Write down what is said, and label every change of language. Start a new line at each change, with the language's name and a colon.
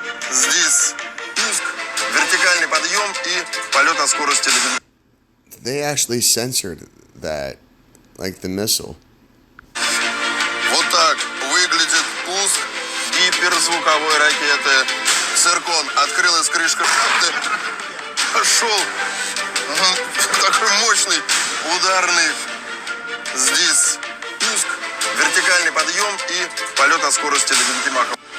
Russian: Здесь пуск, вертикальный подъем и полет от скорости до...
English: they actually censored that, like the missile.
Russian: Вот так выглядит пуск гиперзвуковой ракеты. Циркон открылась крышка шахты. Пошел такой мощный ударный. Здесь пуск, вертикальный подъем и полет от скорости до 9 махов.